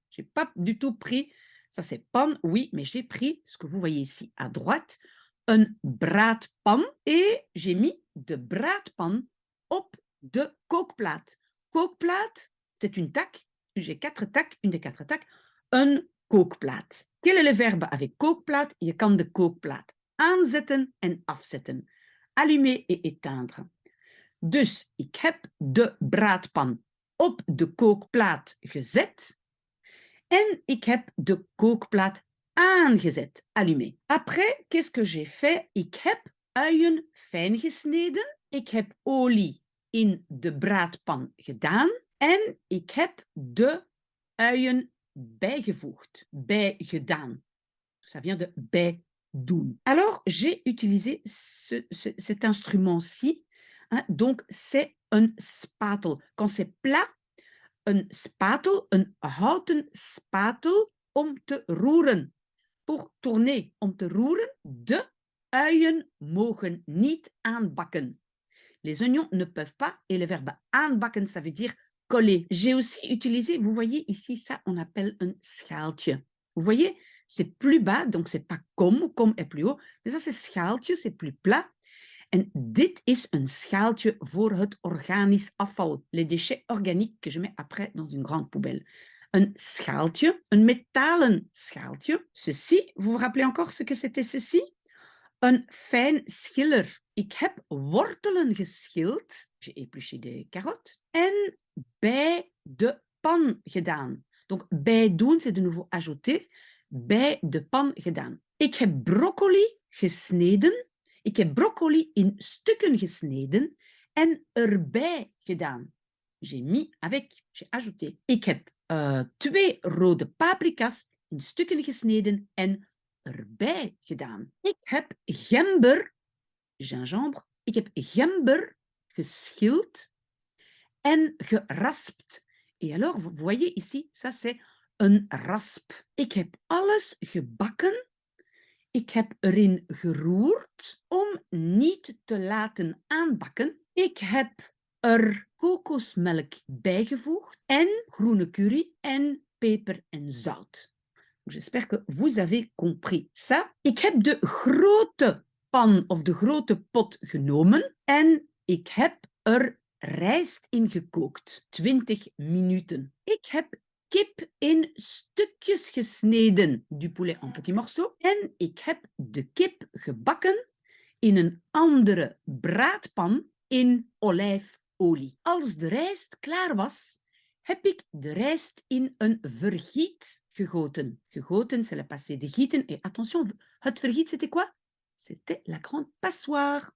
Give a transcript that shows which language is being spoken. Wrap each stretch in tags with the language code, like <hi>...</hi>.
<fr>J'ai pas du tout pris. Ça c'est pan, oui, mais j'ai pris ce que vous voyez ici à droite, un braadpan et j'ai mis</fr> <nl>de braadpan op de kookplaat.</nl> <fr>Kookplaat, c'est une tac. J'ai 4 tacs, une des 4 tacs, een kookplaat. Quel est le verbe avec kookplaat?</fr> <nl>Je kan de kookplaat aanzetten en afzetten.</nl> <fr>Allumer et éteindre.</fr> <nl>Dus ik heb de braadpan op de kookplaat gezet en ik heb de kookplaat aangezet, allumé.</nl> <fr>Après, qu'est-ce que j'ai fait?</fr> <nl>Ik heb uien fijn gesneden. Ik heb olie in de braadpan gedaan. En ik heb de uien bijgevoegd, bijgedaan.</nl> <fr>Ça vient de bijdoen. Alors, j'ai utilisé cet instrument-ci. Hein, donc, c'est un spatel. Quand c'est plat,</fr> <nl>een spatel, een houten spatel om te roeren.</nl> <fr>Pour tourner,</fr> <nl>om te roeren. De uien mogen niet aanbakken.</nl> <fr>Les oignons ne peuvent pas, et le verbe aanbakken, ça veut dire coller. J'ai aussi utilisé, vous voyez ici, ça, on appelle un schaaltje. Vous voyez, c'est plus bas, donc c'est pas comme est plus haut, mais ça c'est schaaltje, c'est plus plat.</fr> <nl>En dit is een schaaltje voor het organisch afval,</nl> <fr>les déchets organiques que je mets après dans une grande poubelle.</fr> <nl>Un schaaltje, een metalen schaaltje.</nl> <fr>Ceci, vous vous rappelez encore ce que c'était ceci?</fr> <nl>Een fijn schiller. Ik heb wortelen geschild.</nl> <fr>J'ai épluché des carottes.</fr> <nl>En bij de pan gedaan.</nl> <fr>Donc, bij doen, c'est de nouveau ajouter.</fr> <nl>Bij de pan gedaan. Ik heb broccoli gesneden. Ik heb broccoli in stukken gesneden en erbij gedaan.</nl> <fr>J'ai mis avec, j'ai ajouté.</fr> <nl>Ik heb 2 rode paprika's in stukken gesneden en erbij gedaan. Ik heb gember, gingembre. Ik heb gember geschild en geraspt.</nl> <fr>Et alors, vous voyez ici, ça c'est een rasp.</fr> <nl>Ik heb alles gebakken. Ik heb erin geroerd om niet te laten aanbakken. Ik heb er kokosmelk bijgevoegd en groene curry en peper en zout.</nl> <fr>J'espère que vous avez compris ça.</fr> <nl>Ik heb de grote pan of de grote pot genomen en ik heb er rijst in gekookt. 20 minuten. Ik heb kip in stukjes gesneden,</nl> <fr>du poulet en petits morceaux.</fr> <nl>En ik heb de kip gebakken in een andere braadpan in olijfolie. Als de rijst klaar was, heb ik de rijst in een vergiet gegoten.</nl> <fr>Gegoten, c'est le passé de gieten. Et attention, het vergiet, c'était quoi? C'était la grande passoire.</fr>